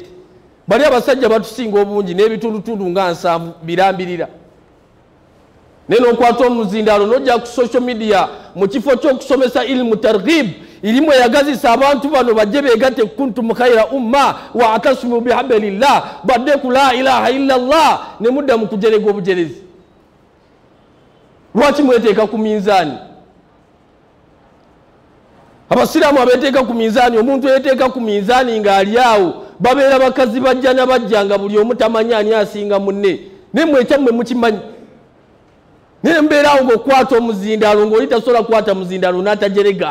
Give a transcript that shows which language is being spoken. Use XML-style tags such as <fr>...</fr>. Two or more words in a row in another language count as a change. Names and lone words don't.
<lg>Bali abasajja batusinga obungi n'ebitundutundu nga 7 birambirira. Neno nkwata omuzindaalo n'ojja ku</lg> <en>social media</en> <lg>mu kifo ky'okusomesa</lg> <ar>علم ترغيب,</ar> <lg>irimu eyagazisa abantu bano bajje beegatte</lg> <ar>كنتم خير أمة واعتصموا بحبل الله,</ar> <lg>badde ku</lg> <ar>لا إله إلا الله</ar> <lg>ne mudda mu kujerega obujerezi. Lwaki mweteeka ku minzaani? Abasiraamu abeeteeka ku minzaani, omuntu eyeteeka ku minzaani ng'ali awo babeera bakazi bajja na bajja nga buli omu tamanyi ani asinga munne. Naye mmwe ekyammwe mukimanyi. Naye mbeeraawo ng'okwata omuzindaalo ng'oli tasobola kukwata muzindaalo n'atajerega.</lg>